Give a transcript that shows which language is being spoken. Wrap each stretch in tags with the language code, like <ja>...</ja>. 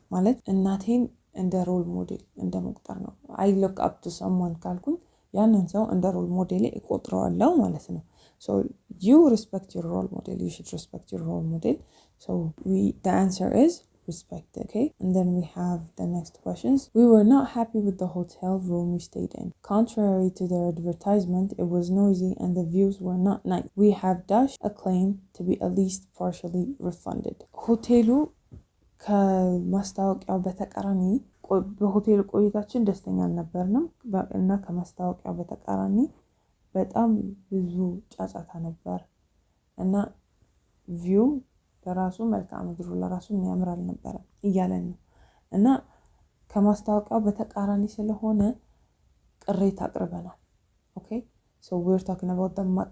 <am>ማለት እናቴን እንደ ሮል ሞዴል እንደ መቁጠር ነው።</am> <en>I look up to someone</en> <am>ካልኩኝ ያንን ሰው እንደ ሮል ሞዴል እቆጥረዋለሁ ማለት ነው።</am> <en>So you respect your role model. You should respect your role model. So the answer is respect, okay? And then we have the next questions. We were not happy with the hotel room we stayed in. Contrary to their advertisement, it was noisy and the views were not nice. We have dashed a claim to be at least partially refunded.</en> <am>ሆቴሉ ከማስታወቂያው በተቃራኒ በሆቴሉ ቆይታችን ደስተኛ አልነበርንም እና ከማስታወቂያው በተቃራኒ በጣም ብዙ ጫጫታ ነበር እና ቪው ለራሱ መልክዓ ምድሩ ለራሱ የሚያምር አልነበረም እያለን ነው እና ከማስታወቂያው በተቃራኒ ስለሆነ ቅሬታ አቅርበናል።</am> <en>okay so we're talking about the</en>